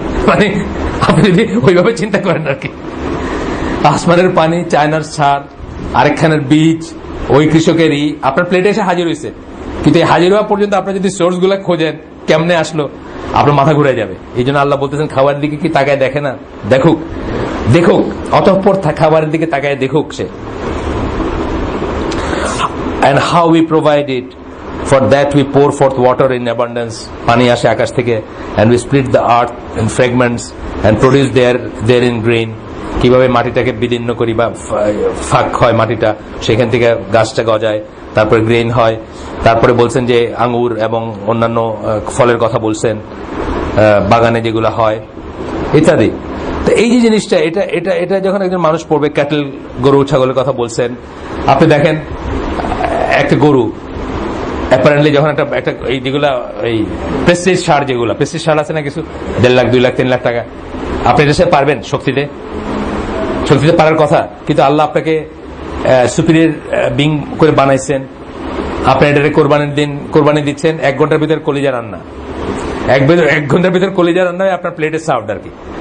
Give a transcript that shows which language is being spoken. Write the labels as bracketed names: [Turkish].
[Bangla] মানে আপনি যদি ওইভাবে চিন্তা করেন আর কি, আসমানের পানি, চায়নার সার, আরেকখানের বীজ, ওই কৃষকেরই আপনার প্লেটে এসে হাজির হয়েছে। কিন্তু এই হাজির হওয়া পর্যন্ত আপনি যদি সোর্স গুলা খোঁজেন কেমনে আসলো, আপনার মাথা ঘুরে যাবে। এই জন্য আল্লাহ বলতেছেন খাবারের দিকে কি তাকায় দেখে না? দেখুক, দেখুক, অতঃপর খাবারের দিকে তাকায় দেখুক সে। [English] And how we provide it, for that we pour forth water in abundance, [Bangla] পানি আসে আকাশ থেকে, [English] and we split the earth in fragments and produce therein grain, [Bangla] কিভাবে মাটিটাকে বিদীর্ণ করি বা ফাঁক হয় মাটিটা, সেখান থেকে গাছটা গজায়, তারপরে গ্রেন হয়। তারপরে বলছেন যে আঙ্গুর এবং অন্যান্য ফলের কথা বলছেন, বাগানে যেগুলো হয় ইত্যাদি। তো এই যে জিনিসটা, এটা এটা এটা যখন একজন মানুষ পড়বে, ক্যাটেল, গরু ছাগলের কথা বলছেন, আপনি দেখেন একটা গরু অ্যাপারেন্টলি যখন একটা এই যেগুলা এই প্রেস্টিজ সার, যেগুলো প্রেস্টিজ সার আছে না কিছু, 1.5 লাখ 2 লাখ 3 লাখ টাকা, আপনি এটা সে পারবেন শক্তিতে পারার কথা, কিন্তু আল্লাহ আপনাকে সুপিরিয়র বিং করে বানাইছেন, আপনি এটাকে কোরবানি দিচ্ছেন, 1 ঘন্টার ভিতর কলিজা রান্না, 1 ঘন্টার ভিতর কলিজা রান্না হয় আপনার প্লেটে সার্ভড আর কি।